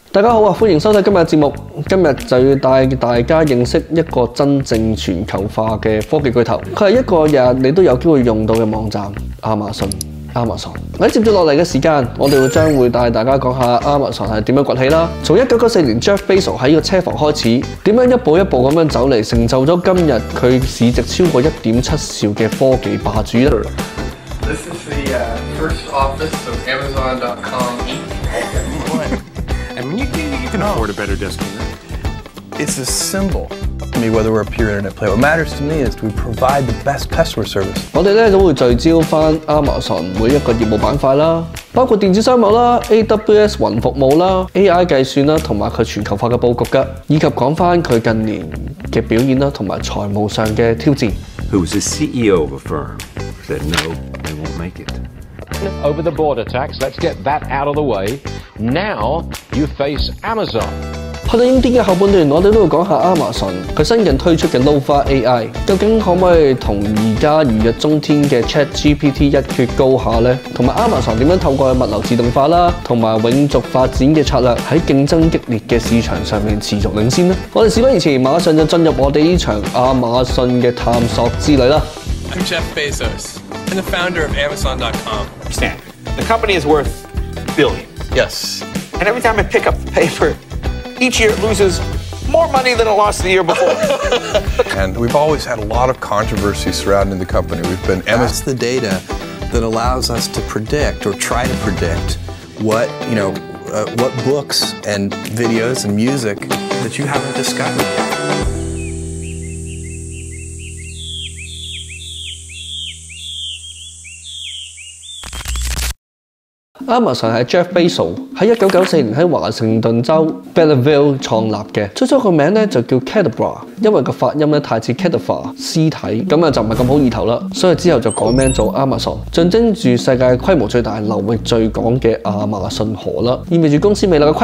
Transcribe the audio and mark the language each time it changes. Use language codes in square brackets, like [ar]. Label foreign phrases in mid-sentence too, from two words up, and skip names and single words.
[yue] 大家好啊，歡迎收睇今日嘅節目。今日就要帶大家認識一個真正全球化嘅科技巨頭，佢係一個日日你都有機會用到嘅網站——亞馬遜。喺接住落嚟嘅時間，我哋將會帶大家講下亞馬遜係點樣崛起啦。從1994年 Jeff Bezos 喺呢個車房開始，點樣一步一步咁樣走嚟，成就咗今日佢市值超過1.7兆嘅科技霸主啦。 [en] This is the first office of Amazon.com. I mean, you can afford a better desk than that. It's a symbol. To me, whether we're a pure internet player, what matters to me is we provide the best customer service. [yue] 我哋都會聚焦翻亞馬遜每一個業務板塊啦，包括電子商務啦、AWS 雲服務啦、AI 計算啦，同埋佢全球化嘅佈局㗎，以及講翻佢近年嘅表現啦，同埋財務上嘅挑戰。 [en] Who's the CEO of a firm said no, they won't make it. Over the border tax, let's get that out of the way. Now you face Amazon. [yue] 去到英典嘅後半段，我哋都會講下亞馬遜佢新近推出嘅 Nova AI， 究竟可唔可以同而家如日中天嘅 ChatGPT 一決高下呢？同埋亞馬遜點樣透過物流自動化啦，同埋永續發展嘅策略喺競爭激烈嘅市場上面持續領先呢？我哋事不宜遲，馬上就進入我哋呢場亞馬遜嘅探索之旅啦。 [en] I'm Jeff Bezos. I'm the founder of Amazon.com. Understand? The company is worth billions. Yes. And every time I pick up the paper, each year it loses more money than it lost the year before. And we've always had a lot of controversy surrounding the company. We've been That's the data that allows us to predict or try to predict what books and videos and music that you haven't discovered yet. [yue] Amazon 係 Jeff Bezos 喺1994年喺華盛頓州 Belleville 創立嘅，最初個名咧就叫 Cadabra， 因為個發音咧太似 cadaver 屍體，咁啊就唔係咁好意頭啦，所以之後就改名做 Amazon， 象徵住世界規模最大、流域最廣嘅亞馬遜河啦，意味住公司未來嘅